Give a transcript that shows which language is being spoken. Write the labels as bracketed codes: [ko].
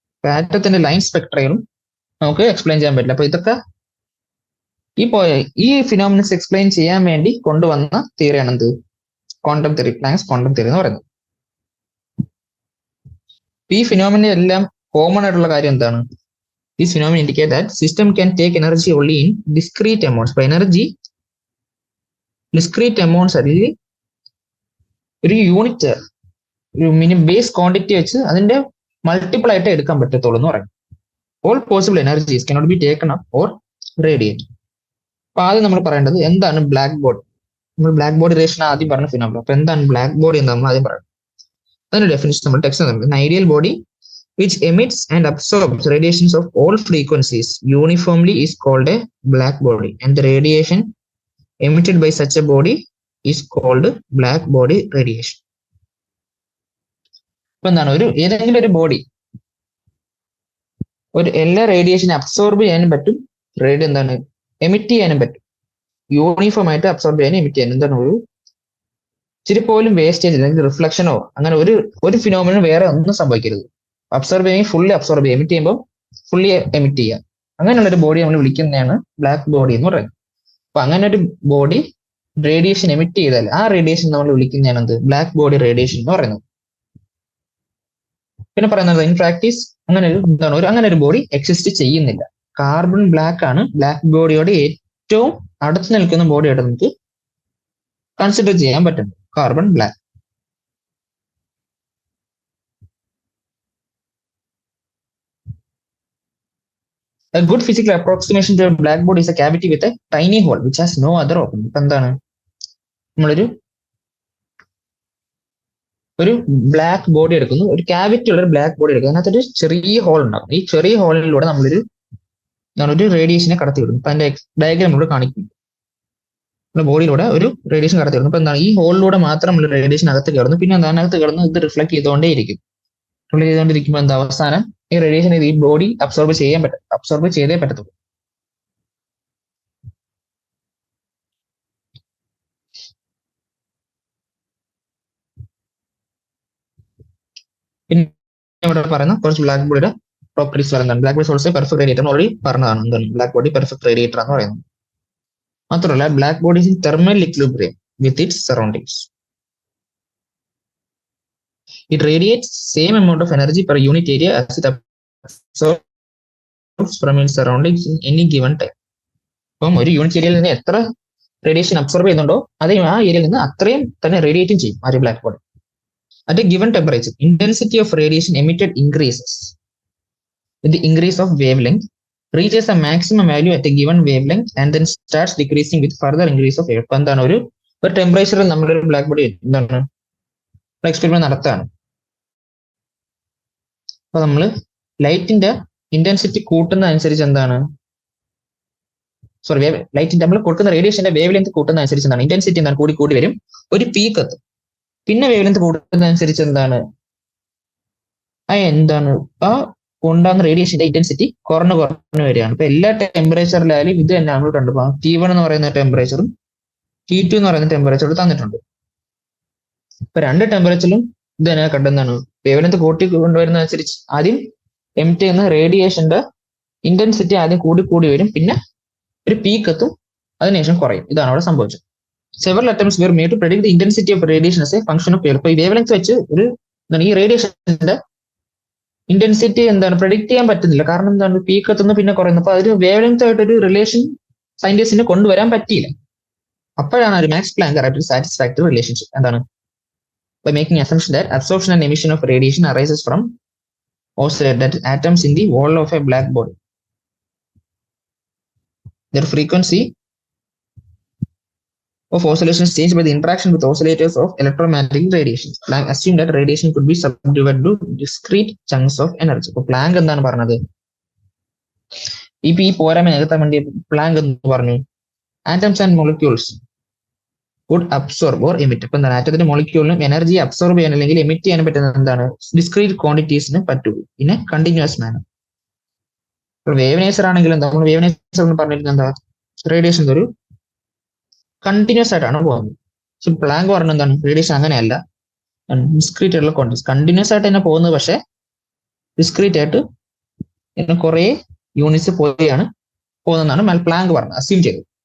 [ml] ആറ്റത്തിന്റെ line സ്പെക്ട്രയും നമുക്ക് explain ചെയ്യാൻ പറ്റില്ല. അപ്പൊ ഇതൊക്കെ ഈ ഫിനോമിനൻസ് എക്സ്പ്ലെയിൻ ചെയ്യാൻ വേണ്ടി കൊണ്ടുവന്ന തിയറിയാണ് എന്ത്? Quantum theory, planks quantum theory എന്ന് പറയുന്നത്. ഈ ഫിനോമിന എല്ലാം കോമൺ ആയിട്ടുള്ള കാര്യം എന്താണ്? [en] This phenomenon indicates that system can take energy only in discrete amounts. So energy discrete amounts [ml] അല്ലെങ്കിൽ ഒരു യൂണിറ്റ് ഒരു മിനിമം ബേസ് ക്വാണ്ടിറ്റി വെച്ച് അതിന്റെ മൾട്ടിപ്പിൾ ആയിട്ട് എടുക്കാൻ പറ്റത്തുള്ളൂ എന്ന് പറയും. [en] All possible energies cannot be taken up or radiate. [ml] അപ്പൊ ആദ്യം നമ്മൾ പറയേണ്ടത് എന്താണ് ബ്ലാക്ക് ബോഡി. നമ്മൾ ബ്ലാക്ക് ബോഡി റേഷൻ ആദ്യം പറഞ്ഞ ഫിനോമിനൻ. അപ്പൊ എന്താണ് ബ്ലാക്ക് ബോഡി എന്ന് നമ്മൾ ആദ്യം പറയുന്നത്. അതിന്റെ ഡെഫിനിഷൻ നമ്മൾ ടെക്സ്റ്റ് നോക്കുന്നത് ideal body [en] which emits and absorbs radiations of all frequencies uniformly is called a black body, and the radiation emitted by such a body is called black body radiation. [ml] ഇപ്പൊ എന്താണ് ഒരു ഏതെങ്കിലും ഒരു body ഒരു എല്ലാ radiation absorb ചെയ്യാനും പറ്റും, എന്താണ് എമിറ്റ് ചെയ്യാനും പറ്റും. യൂണിഫോം ആയിട്ട് അബ്സോർബ് ചെയ്യാനും എമിറ്റ് ചെയ്യാനും എന്താണ് ഒരു ഇച്ചിരി പോലും വേസ്റ്റേജ് അല്ലെങ്കിൽ റിഫ്ലക്ഷനോ അങ്ങനെ ഒരു ഫിനോമിനൻ വേറെ ഒന്നും സംഭവിക്കരുത്. അബ്സോർബ് ചെയ്യുമ്പോൾ ഫുള്ളി അബ്സോർബ് ചെയ്യുക, എമിറ്റ് ചെയ്യുമ്പോൾ ഫുള്ളി എമിറ്റ് ചെയ്യുക. അങ്ങനെയുള്ള ഒരു ബോഡി നമ്മൾ വിളിക്കുന്നതാണ് ബ്ലാക്ക് ബോഡി എന്ന് പറയുന്നത്. അപ്പൊ അങ്ങനെ ഒരു ബോഡി റേഡിയേഷൻ എമിറ്റ് ചെയ്താൽ ആ റേഡിയേഷൻ നമ്മൾ വിളിക്കുന്നതാണ് എന്ത് ബ്ലാക്ക് ബോഡി റേഡിയേഷൻ എന്ന് പറയുന്നത്. പിന്നെ പറയുന്നത് ഇൻ പ്രാക്ടീസ് അങ്ങനെ ഒരു ബോഡി എക്സിസ്റ്റ് ചെയ്യുന്നില്ല. കാർബൺ ബ്ലാക്ക് ആണ് ബ്ലാക്ക് ബോഡിയോട് ഏറ്റവും അടുത്ത് നിൽക്കുന്ന ബോഡിയായിട്ട് നമുക്ക് കൺസിഡർ ചെയ്യാൻ പറ്റുന്നത് carbon black. [en] A good physical approximation to a black body is a cavity with a tiny hole which has no other opening. [ml] ഇപ്പൊ എന്താണ് നമ്മളൊരു ബ്ലാക്ക് ബോഡി എടുക്കുന്നു, ഒരു ക്യാവിറ്റി ഉള്ള ഒരു ബ്ലാക്ക് ബോഡി എടുക്കുന്നു, അതിനകത്തൊരു ചെറിയ ഹോൾ ഉണ്ടാകും. ഈ ചെറിയ ഹോളിലൂടെ നമ്മളൊരു റേഡിയേഷനെ കടത്തി വിടുന്നു. ഇപ്പൊ അതിന്റെ ഡയഗ്രാം ഇവിടെ കാണിക്കുന്നു. നമ്മുടെ ബോഡിയിലൂടെ ഒരു റേഡിയേഷൻ കടത്തി വിടുന്നു. ഇപ്പൊ എന്താണ് ഈ ഹോളിലൂടെ മാത്രം നമ്മൾ റേഡിയേഷൻ അകത്ത് കയറുന്നു. പിന്നെ അതിനകത്ത് കിടന്ന് ഇത് റിഫ്ലക്ട് ചെയ്തുകൊണ്ടേയിരിക്കും. റിഫ്ലക്ട് ചെയ്തുകൊണ്ടിരിക്കുമ്പോൾ എന്താ അവസാനം ഈ റേഡിയേഷൻ ഈ ബോഡി അബ്സോർബ് ചെയ്തേ പറ്റത്തുള്ളൂ. പിന്നെ ഇവിടെ പറയുന്ന കുറച്ച് ബ്ലാക്ക് ബോഡിയുടെ പ്രോപ്പർട്ടീസ് പറയുന്നതാണ്. [en] black body also perfect radiator already [ml] പറഞ്ഞതാണ്. എന്താണ് ബ്ലാക്ക് ബോഡി പെർഫെക്റ്റ് റേഡിയേറ്റർ എന്ന് പറയുന്നത്. മാത്രമല്ല [en] Black body in thermal equilibrium with its surroundings. It radiates same amount of energy per unit area as it absorbs from its surroundings in any given time. [ml] അപ്പം ഒരു unit ഏരിയയിൽ നിന്ന് എത്ര radiation absorb ചെയ്യുന്നുണ്ടോ അതേ ആ ഏരിയയിൽ നിന്ന് അത്രയും തന്നെ റേഡിയേറ്റും ചെയ്യും ആ ഒരു black body. [en] At a given temperature, intensity of radiation emitted increases with the increase of wavelength, reaches a maximum value at a given wavelength and then starts decreasing with further increase of wavelength. [ml] ഇപ്പൊ എന്താണ് ഒരു ടെമ്പറേച്ചറിൽ നമ്മുടെ ഒരു black body എന്താണ് experiment നടത്താണ്. അപ്പൊ നമ്മൾ ലൈറ്റിന്റെ ഇന്റൻസിറ്റി കൂട്ടുന്ന അനുസരിച്ച് എന്താണ് ലൈറ്റിന്റെ നമ്മൾ കൊടുക്കുന്ന റേഡിയേഷന്റെ വേവ് ലെങ്ത് കൂട്ടുന്ന അനുസരിച്ച് എന്താണ് ഇന്റൻസിറ്റി എന്താണ് കൂടി വരും, ഒരു പീക്ക് എത്തും. പിന്നെ വേവ് ലെങ്ത് കൂടുന്ന അനുസരിച്ച് എന്താണ് ആ ഉണ്ടാകുന്ന റേഡിയേഷന്റെ ഇന്റൻസിറ്റി കുറഞ്ഞു വരികയാണ്. ഇപ്പൊ എല്ലാ ടെമ്പറേച്ചറിലായാലും ഇത് തന്നെ നമ്മൾ കണ്ടു. T1 എന്ന് പറയുന്ന ടെമ്പറേച്ചറും T2 എന്ന് പറയുന്ന ടെമ്പറേച്ചറും തന്നിട്ടുണ്ട്. ഇപ്പൊ രണ്ട് ടെമ്പറേച്ചറിലും ഇത് തന്നെ കണ്ടെന്നാണ് വേവ് ലെങ്ത് കൂട്ടി കൊണ്ടുവരുന്ന അനുസരിച്ച് ആദ്യം എമിറ്റ് ചെയ്യുന്ന റേഡിയേഷന്റെ ഇന്റൻസിറ്റി ആദ്യം കൂടി വരും, പിന്നെ ഒരു പീക്ക് എത്തും, അതിനുശേഷം കുറയും. ഇതാണ് അവിടെ സംഭവിച്ചത്. [en] Several attempts were made to predict the intensity of radiation as a function of wavelength. [ml] ഇപ്പൊ ഈ വേവ് ലെങ്ത് വെച്ച് ഈ റേഡിയേഷന്റെ ഇന്റൻസിറ്റി പ്രെഡിക്ട് ചെയ്യാൻ പറ്റുന്നില്ല. കാരണം എന്താണ് പീക്ക് എത്തുന്നു പിന്നെ കുറയുന്നു. അപ്പൊ അതിന് വേവ് ലെങ്ത് ആയിട്ടൊരു റിലേഷൻ സയന്റിസ്റ്റിന് കൊണ്ടുവരാൻ പറ്റിയില്ല. അപ്പോഴാണ് ഒരു മാക്സ് പ്ലാങ്ക് ആയിട്ട് സാറ്റിസ്ഫാക്ടറി റിലേഷൻഷിപ്പ് എന്താണ് [en] by making assumption that absorption and emission of radiation arises from that atoms in the wall of a black body. Their frequency of oscillations changed by the interaction with oscillators of electromagnetic radiation. Planck assumed that radiation could be subdivided to discrete chunks of energy. So Planck [ml] എന്താണ് പറഞ്ഞത്? ഈ പോരായ്മ നികത്താൻ വേണ്ടി Planck എന്ന് പറഞ്ഞു [en] atoms and molecules would absorb or emit. [ml] ഇപ്പൊ എന്താണ് ആറ്റത്തിന്റെ മോളിക്യൂളിനും എനർജി അബ്സോർബ് ചെയ്യാൻ അല്ലെങ്കിൽ എമിറ്റ് ചെയ്യാൻ പറ്റുന്നത് എന്താണ് ഡിസ്ക്രീറ്റ് ക്വാണ്ടിറ്റീസിന് പറ്റുള്ളൂ [en] In a continuous manner. [ml] Wave nature ആണെങ്കിൽ എന്താ നമ്മൾ വേവ് നേച്ചർ എന്ന് പറഞ്ഞിട്ട് എന്താ റേഡിയേഷൻ ഒരു കണ്ടിന്യൂസ് ആയിട്ടാണ് പോകുന്നത്. പക്ഷെ പ്ലാങ്ക് പറഞ്ഞ എന്താണ് റേഡിയേഷൻ അങ്ങനെയല്ല, ഡിസ്ക്രീറ്റ് ആയിട്ടുള്ള ക്വാണ്ടിറ്റീസ് കണ്ടിന്യൂസ് ആയിട്ട് തന്നെ പോകുന്നത്, പക്ഷെ ഡിസ്ക്രീറ്റ് ആയിട്ട് കുറെ യൂണിറ്റ്സ് പോലെയാണ് പോകുന്നതാണ് പ്ലാങ്ക് പറഞ്ഞത്, അസ്യൂം ചെയ്തത്.